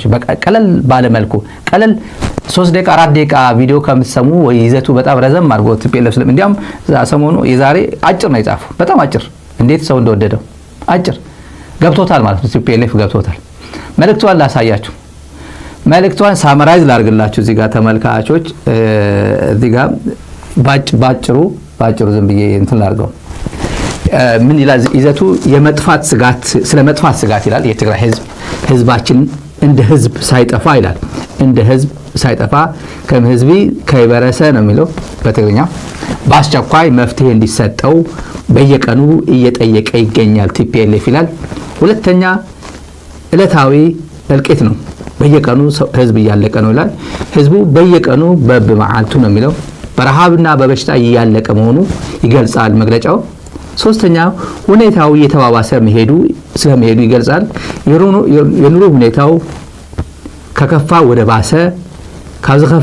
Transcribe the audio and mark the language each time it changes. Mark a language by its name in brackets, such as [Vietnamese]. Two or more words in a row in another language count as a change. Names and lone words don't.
[Amharic] በቃ ቀለል ባለ መልኩ 3 ደቂቃ 4 ደቂቃ ቪዲዮ ከምትሰሙ ወይ ይዘቱ በጣም ረዘም አድርጎ ቲፒኤልኤፍ እንዲያውም ሰሞኑ የዛሬ አጭር ነው የጻፈው። በጣም አጭር፣ እንዴት ሰው እንደወደደው አጭር ገብቶታል ማለት ነው። ቲፒኤልኤፍ ገብቶታል። መልእክቷን ላሳያችሁ። መልእክቷን ሳመራይዝ ላድርግላችሁ እዚህ ጋር ተመልካቾች። እዚህ ጋር ባጭሩ ዝም ብዬ እንትን ላድርገው። ምን ይላል ይዘቱ? ስለ መጥፋት ስጋት ይላል። የትግራይ ህዝባችን እንደ ህዝብ ሳይጠፋ ይላል። እንደ ህዝብ ሳይጠፋ [Tigrinya] ከም ህዝቢ ከይበረሰ [Amharic] ነው የሚለው በትግርኛ። በአስቸኳይ መፍትሄ እንዲሰጠው በየቀኑ እየጠየቀ ይገኛል ቲፒኤልኤፍ ይላል። ሁለተኛ ዕለታዊ እልቂት ነው። በየቀኑ ህዝብ እያለቀ ነው ይላል። ህዝቡ በየቀኑ በመዓልቱ ነው የሚለው በረሃብና በበሽታ እያለቀ መሆኑ ይገልጻል መግለጫው። ሶስተኛ ሁኔታው እየተባባሰ ስለመሄዱ ይገልጻል። የኑሮ ሁኔታው ከከፋ ወደ ባሰ ካብዝኸፈ